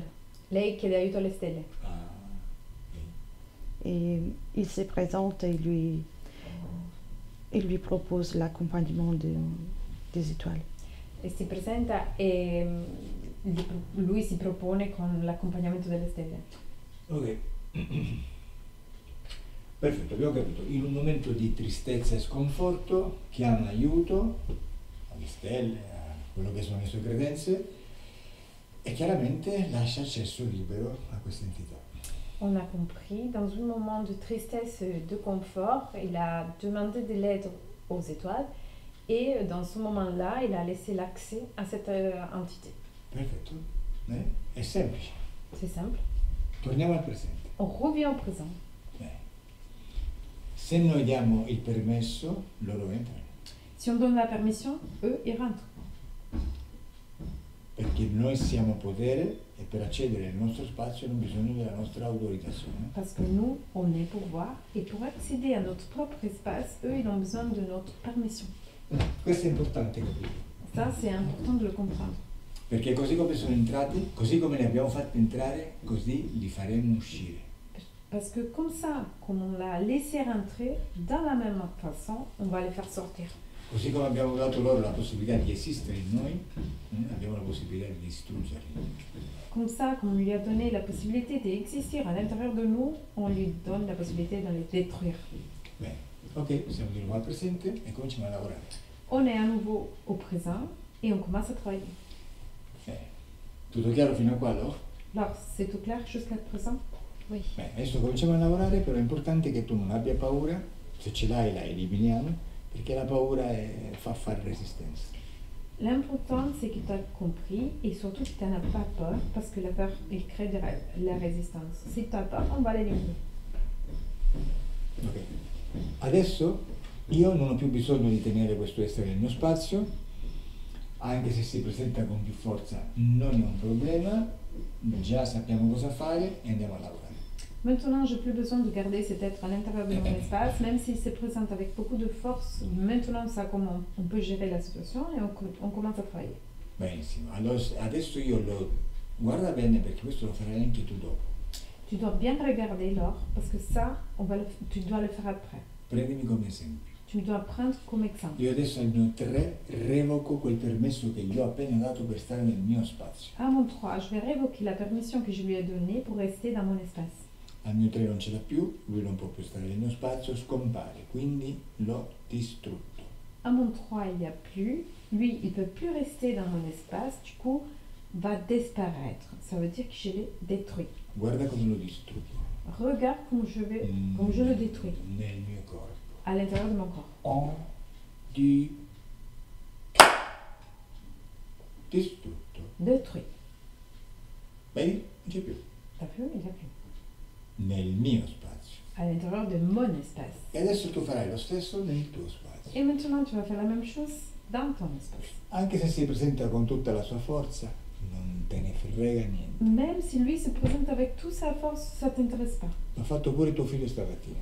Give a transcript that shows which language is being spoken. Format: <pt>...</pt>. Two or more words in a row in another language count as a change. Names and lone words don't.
<it>Lei chiede aiuto alle stelle. Ah,</it> <fr>Et il se présente et il lui propose l'accompagnement des étoiles.</fr> <it>E si presenta e lui si propone con l'accompagnamento delle stelle. ok. Perfetto, abbiamo capito. In un momento di tristezza e sconforto chiama aiuto alle stelle, a quello che sono le sue credenze e chiaramente lascia accesso libero a questa entità.</it> <fr>On a compris, dans un moment de tristesse et de confort, il a demandé de l'aide aux étoiles et dans ce moment-là, il a laissé l'accès à cette entité.</fr> <it>Perfetto? È semplice.</it> <fr>C'est simple.</fr> <it>Torniamo al presente.</it> <fr>On revient au présent.</fr> <it>Se noi diamo il permesso, loro entrano.</it> <fr>Si on donne la permission, eux, ils rentrent.</fr> <it>Perché noi siamo potere e per accedere al nostro spazio non bisogno della nostra autorizzazione.</it> <fr>Parce que nous, on est pouvoir et pour accéder à notre propre espace, eux, ils ont besoin de notre permission.</fr> <it>Questo è importante capire.</it> <fr>Ça, c'est important de le comprendre.</fr> <it>Perché così come sono entrati, così come li abbiamo fatti entrare, così li faremo uscire.</it> <fr>Parce que comme ça, comme on l'a laissé rentrer, dans la même façon, on va les faire sortir.</fr> <it>Così come abbiamo dato loro la possibilità di esistere in noi, abbiamo la possibilità di distruggerli.</it> <fr>Comme ça, quand on lui a donné la possibilité d'exister à l'intérieur de nous, on lui donne la possibilité de les détruire.</fr> <it>Bene, ok, siamo di nuovo al presente e cominciamo a lavorare.</it> <fr>On est à nouveau au présent et on commence à travailler.</fr> <it>Tutto chiaro fino a qua, no?</it> <fr>Alors, c'est tout clair jusqu'à présent? Oui.</fr> <it>Bene, adesso cominciamo a lavorare, però è importante che tu non abbia paura, se ce l'hai la eliminiamo, perché la paura fa fare resistenza.</it> <fr>L'important, c'est que tu as compris et surtout que tu n'en as pas peur parce que la peur, elle crée de la résistance. Si tu as peur, on va l'éliminer. Ok.</fr> <it>Adesso io non ho più bisogno di tenere questo essere nel mio spazio, anche se si presenta con più forza non è un problema, già sappiamo cosa fare e andiamo a lavorare.</it> <fr>Maintenant, je n'ai plus besoin de garder cet être à l'intérieur de mon espace, même s'il se présente avec beaucoup de force. Maintenant, on sait comment on peut gérer la situation et on commence à travailler.</fr> <it>Benissimo, allora adesso io lo guarda bene perché questo lo farai anche tu dopo.</it> <fr>Tu dois bien regarder l'or parce que ça, tu dois le faire après.</fr> <it>Prendimi come esempio.</it> <fr>Tu dois prendre comme exemple.</fr> <it>Io adesso al mio 3 revoco quel permesso che gli ho appena dato per stare nel mio spazio.</it> <fr>À mon 3, je vais révoquer la permission que je lui ai donnée pour rester dans mon espace.</fr> <it>Al mio 3 non ce l'ha più, lui non può più stare nel mio spazio, scompare, quindi l'ho distrutto.</it> <fr>À mon 3, il n'y a plus. Lui, il ne peut plus rester dans mon espace, du coup, va disparaître. Ça veut dire que je l'ai détruit.</fr> <it>Guarda come lo distruggo.</it> <fr>Regarde comme je le détruis</fr> <it>Nel mio corpo.</it> <fr>à l'intérieur de mon corps.</fr> <it>Ho distrutto.</it> <fr>Détruit.</fr> <it>Vedi? Non c'è più.</it> <fr>T'as vu? Il n'y a plus.</fr> <it>Nel mio spazio.</it> <fr>À l'intérieur de mon espace.</fr> <it>E adesso tu farai lo stesso nel tuo spazio.</it> <fr>Et maintenant, tu vas faire la même chose dans ton espace.</fr> <it>Anche se si presenta con tutta la sua forza, non te ne frega niente.</it> <fr>Même si lui se présente avec toute sa force, ça ne t'intéresse pas.</fr> <it>L'ha fatto pure tuo figlio stamattina.</it>